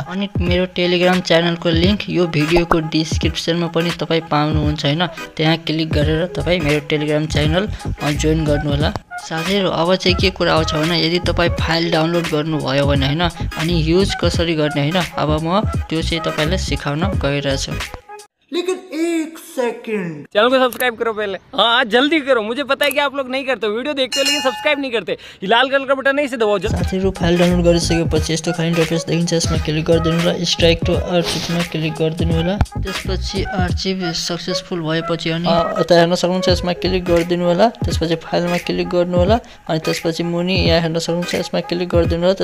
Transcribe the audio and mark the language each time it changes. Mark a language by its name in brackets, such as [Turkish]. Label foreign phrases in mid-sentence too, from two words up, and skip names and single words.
[Nepali] अनि मेरो टेलिग्राम च्यानलको लिंक यो भिडियोको डिस्क्रिप्सनमा पनि तपाई पाउनुहुन्छ हैन। त्यहाँ क्लिक गरेर तपाई मेरो टेलिग्राम च्यानल जोइन गर्नु होला। साथीहरु अब चाहिँ के कुरा आउँछ भने यदि तपाई फाइल डाउनलोड गर्नु भयो भने हैन अनि युज कसरी गर्ने हैन, अब म त्यो चाहिँ तपाईलाई सिकाउन गइरहेछु। [Hindi] लेकिन एक सेकंड, चैनल को सब्सक्राइब करो पहले। हाँ जल्दी करो, मुझे पता है कि आप लोग नहीं करते हो, वीडियो देखते हो लेकिन सब्सक्राइब नहीं करते। ये लाल कलर का बटन नहीं से दबाओ। [Nepali] साथीहरु फाइल डाउनलोड गरिसकेपछि यस्तो खाली इन्टरफेस देखिन्छ, यसमा क्लिक गरिदिनु होला। [English] strike to [Nepali] आर्चिभमा क्लिक गरिदिनु होला। त्यसपछि [English] archive successful [Nepali] भएपछि अनि यता हेर्न सक्नुहुन्छ यसमा क्लिक गरिदिनु होला। त्यसपछि फाइलमा क्लिक गर्नु होला अनि त्यसपछि मुनि यहाँ हेर्न सक्नुहुन्छ यसमा क्लिक गरिदिनु होला।